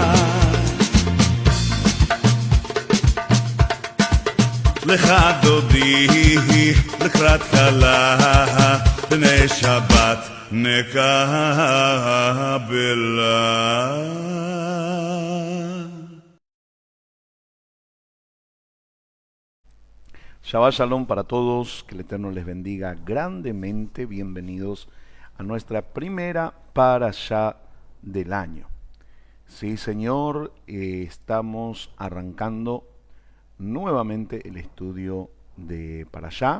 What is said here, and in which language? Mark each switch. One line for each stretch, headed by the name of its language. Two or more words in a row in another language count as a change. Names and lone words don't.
Hebrew: לך דודי לקראת כלה, בני שבת נקבלה.
Spanish: Shabbat Shalom para todos, que el Eterno les bendiga grandemente. Bienvenidos a nuestra primera parashá del año. Sí, Señor, estamos arrancando nuevamente el estudio de parashá.